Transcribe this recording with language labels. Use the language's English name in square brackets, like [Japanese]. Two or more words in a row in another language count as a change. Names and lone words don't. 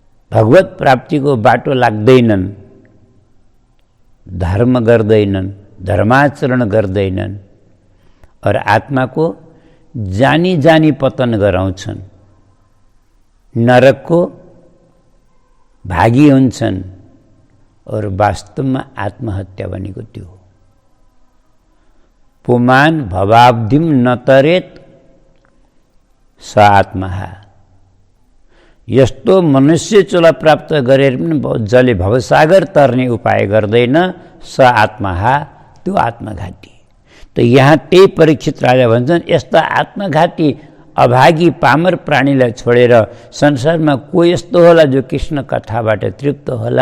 [Nepali] भगवत प्राप्तिको बाटो लाग्दैनन्, धर्म गर्दैनन्, धर्माचरण गर्दैनन् और आत्माको जानी जानी पतन गराउँछन्, नरकको भागी हुन्छन् और वास्तवमा आत्महत्या भनेको त्यो हो। [Sanskrit] पुमान भवाब्धिम नतरेत स आत्महा। [Nepali] यस्तो मनुष्य चोला प्राप्त गरेर पनि जसले भवसागर तर्ने उपाय गर्दैन, [Sanskrit] स आत्महा, [Nepali] त्यो आत्मघाती। त यहाँ त्यही परीक्षित राजा भन्छन्, यस्ता आत्मघाती अभागी पामर प्राणीलाई छोडेर संसारमा को यस्तो होला जो कृष्ण कथाबाट तृप्त होला?